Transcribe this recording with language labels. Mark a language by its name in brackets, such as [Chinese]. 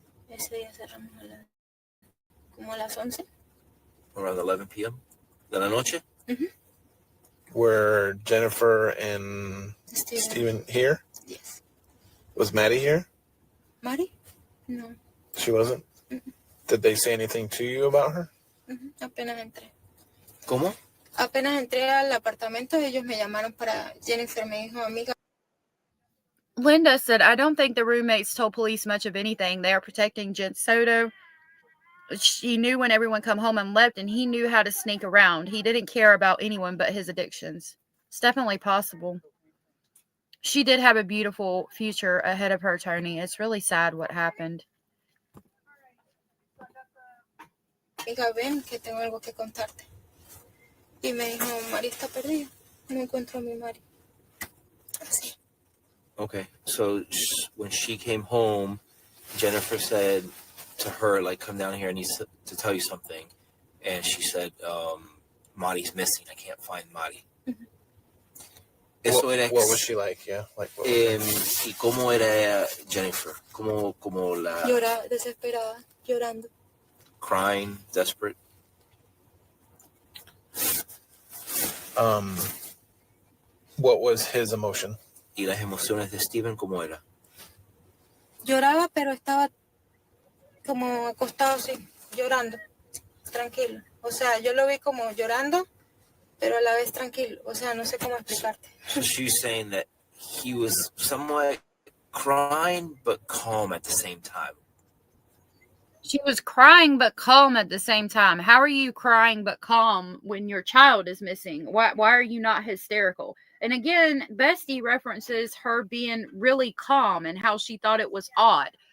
[Spanish] Ese día cerramos como a las 11. [English] Around 11 p.m. [Spanish] de la noche. [English] Were Jennifer and Steven here? Yes. Was Maddie here? Maddie? No. She wasn't? Did they say anything to you about her? [Spanish] Apenas entré. ¿Cómo? Apenas entré al apartamento, ellos me llamaron para Jennifer, me dijo, amiga. [English] Linda said, "I don't think the roommates told police much of anything. They are protecting Jen Soto. She knew when everyone come home and left, and he knew how to sneak around. He didn't care about anyone but his addictions." It's definitely possible. She did have a beautiful future ahead of her, Tony. It's really sad what happened. [Spanish] Amiga, ven, que tengo algo que contarte. Y me dijo, Mari está perdida. No encuentro a mi Mari. Así. [English] Okay, so when she came home, Jennifer said to her, like, come down here, I need to tell you something. And she said, Mari's missing. I can't find Mari. What was she like? Yeah, like what was [Spanish] ¿Y cómo era Jennifer? ¿Cómo la... Llora, desesperada, llorando. [English] Crying, desperate? What was his emotion? [Spanish] ¿Y las emociones de Steven cómo era? Lloraba, pero estaba como acostado así, llorando, tranquilo. O sea, yo lo vi como llorando, pero a la vez tranquilo. O sea, no sé cómo explicarte. [English] So she's saying that he was somewhat crying, but calm at the same time. She was crying but calm at the same time. How are you crying but calm when your child is missing? Why are you not hysterical? And again, Bestie references her being really calm and how she thought it was odd.